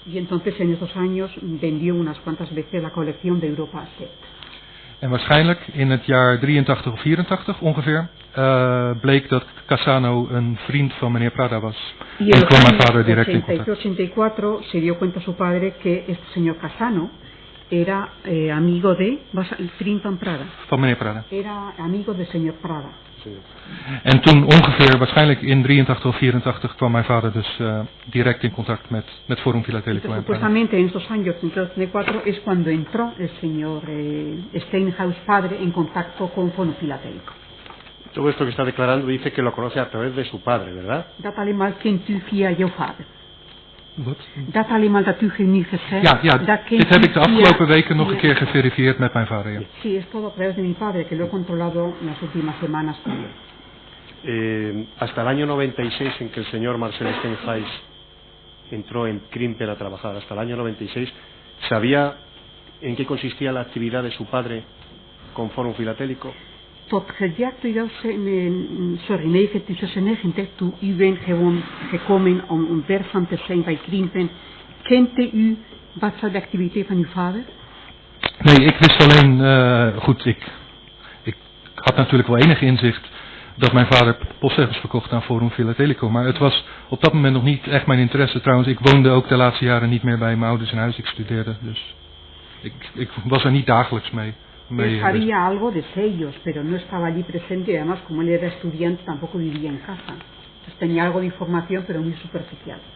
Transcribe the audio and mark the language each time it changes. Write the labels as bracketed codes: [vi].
[es] Y entonces en esos años vendió unas cuantas veces la colección de Europa Sept. [nl] En waarschijnlijk in het jaar 83 of 84 ongeveer bleek dat Cassano een vriend van meneer Prada was. [es] Y [nl] En kwam mijn vader direct in contact. [es] 83-84 se dio cuenta su padre que este señor Cassano era amigo de [nl] vriend van [es] Prada. [nl] Van meneer Prada. [es] Era amigo del señor Prada. [nl] En toen ongeveer, waarschijnlijk in 83 of 84, kwam mijn vader dus direct in contact met Forum Filatelico. [es] Entonces, supuestamente en estos años, en 84, es cuando entró el señor Steinhaus padre en contacto con Forum Filatelico. Todo esto que está declarando dice que lo conoce a través de su padre, ¿verdad? [nl] Dat allemaal kent u via jouw vader. Wat? Dat allemaal dat u nu gezegd. Ja, dat dit heb ik de afgelopen weken nog een keer geverifieerd met mijn vader. Ja. [es] Sí, es todo a través de mi padre, que lo he controlado en las últimas semanas también. Hasta el año 96 en que el señor Marcel Steinhaus entró en Krimpen a trabajar, hasta el año 96, ¿sabía en qué consistía la actividad de su padre con Forum Filatélico? [nl] Tot het jaar 1996, toen u bent gewoon gekomen om werkzaam te zijn bij Krimpen, kende u wat voor de activiteit van uw vader? Nee, ik wist alleen, goed, ik had natuurlijk wel enig inzicht dat mijn vader postzegels verkocht aan Forum Filatelico, maar het was op dat moment nog niet echt mijn interesse. Trouwens, ik woonde ook de laatste jaren niet meer bij mijn ouders in huis, ik studeerde, dus ik was er niet dagelijks mee. [es] Él sabía algo de sellos, pero no estaba allí presente y además como él era estudiante tampoco vivía en casa. Entonces tenía algo de información pero muy superficial.